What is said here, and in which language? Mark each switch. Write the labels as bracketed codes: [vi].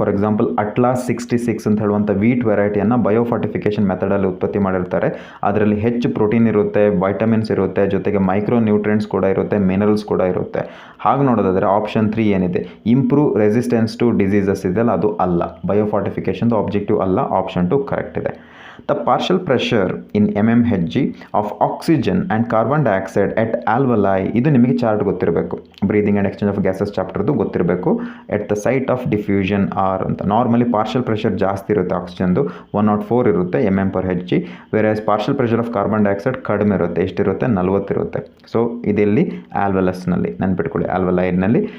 [kn] For example atlas 66 ಅಂತ ಹೇಳುವಂಥ wheat ವೆರೈಟಿಯನ್ನು ಬಯೋಫಾರ್ಟಿಫಿಕೇಷನ್ ಮೆಥಡಲ್ಲಿ ಉತ್ಪತ್ತಿ ಮಾಡಿರ್ತಾರೆ. ಅದರಲ್ಲಿ ಹೆಚ್ಚು ಪ್ರೋಟೀನ್ ಇರುತ್ತೆ, ವೈಟಮಿನ್ಸ್ ಇರುತ್ತೆ, ಜೊತೆಗೆ ಮೈಕ್ರೋ ನ್ಯೂಟ್ರಿಯೆಂಟ್ಸ್ ಕೂಡ ಇರುತ್ತೆ, ಮಿನರಲ್ಸ್ ಕೂಡ ಇರುತ್ತೆ. ಹಾಗೆ ನೋಡೋದಾದರೆ ಆಪ್ಷನ್ 3 ಏನಿದೆ [en] improve resistance to diseases [kn] ಇದೆಯಲ್ಲ ಅದು ಅಲ್ಲ. ಬಯೋಫಾರ್ಟಿಫಿಕೇಷನ್ದು ಆಬ್ಜೆಕ್ಟಿವ್ ಅಲ್ಲ. ಆಪ್ಷನ್ 2 ಕರೆಕ್ಟ್ ಇದೆ. [en] The partial pressure in mmHg of oxygen and carbon dioxide at alveoli, [kn] ಇದು ನಿಮಗೆ ಚಾರ್ಟ್ ಗೊತ್ತಿರಬೇಕು. Breathing and exchange of gases ಚಾಪ್ಟರ್ದು ಗೊತ್ತಿರಬೇಕು. [en] at the site of diffusion are [kn] ಅಂತ. ನಾರ್ಮಲಿ ಪಾರ್ಷಲ್ ಪ್ರೆಷರ್ ಜಾಸ್ತಿ ಇರುತ್ತೆ ಆಕ್ಸಿಜನ್ದು, 104 ಇರುತ್ತೆ mm/Hg. Wear partial pressure of carbon dioxide ಕಡಿಮೆ ಇರುತ್ತೆ. ಎಷ್ಟಿರುತ್ತೆ? 40 ಇರುತ್ತೆ. ಸೊ ಇದೆಲ್ಲಿ? ಆಲ್ವೆಲಸ್ನಲ್ಲಿ. ನೆನ್ಪಿಟ್ಕೊಳ್ಳಿ, ಆಲ್ವೆಲೈಡ್ನಲ್ಲಿ.